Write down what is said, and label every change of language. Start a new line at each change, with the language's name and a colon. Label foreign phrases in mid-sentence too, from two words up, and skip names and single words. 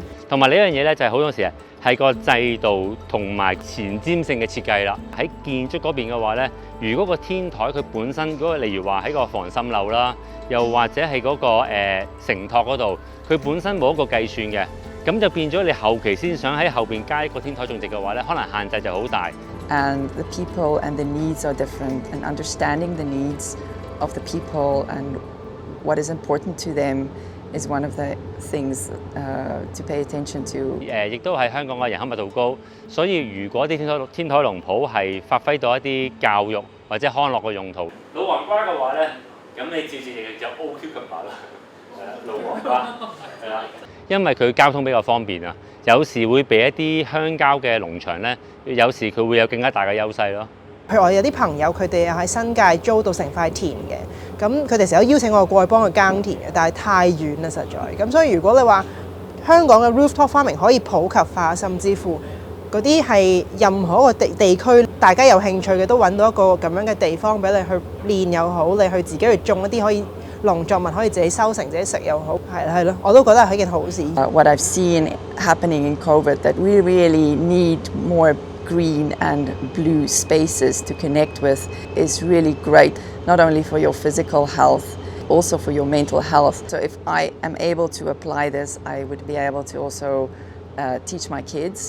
Cantonese: 同埋呢樣嘢咧，就係好多時係個制度同埋前瞻性嘅設計啦。喺建築嗰邊嘅話咧，如果個天台佢本身嗰個，例如話喺個防滲漏啦，又或者係嗰個承托嗰度，佢本身冇一個計算嘅，咁就變咗你後期先想喺後邊加一個天台種植嘅話咧，可能限制就好大。
English: And the people and the needs are different, and understanding the needs of the people and what is important to them is one of the things to pay attention to.
Cantonese: 亦都係香港嘅人口密度高，所以如果啲天台農圃係發揮到一啲教育或者康樂嘅用途，老黃瓜嘅話咧，咁你照住就 O cucumber 啦，老黃瓜係啦，因為佢交通比較方便啊，有時會比一啲鄉郊嘅農場咧，有時佢會有更加大嘅優勢咯。譬如我有啲朋友佢哋又喺新界租到成塊田嘅，咁佢哋成日都邀請我過去幫佢耕田嘅，但係太遠啦實在。咁所以如果你話香港嘅
English: rooftop farming
Cantonese: 可以普及化，甚至乎嗰啲係任何一個地區大家有興趣嘅都揾到一個咁樣嘅地方俾你去練又好，你去自己去種一啲可以農作物可以自己收成自己食又好，係咯，我都覺得係一件好事。
English: What I've seen happening in COVID that we really need more green and blue spaces to connect with is really great, not only for your physical health, also for your mental health. So if I am able to apply this, I would be able to also teach my kids.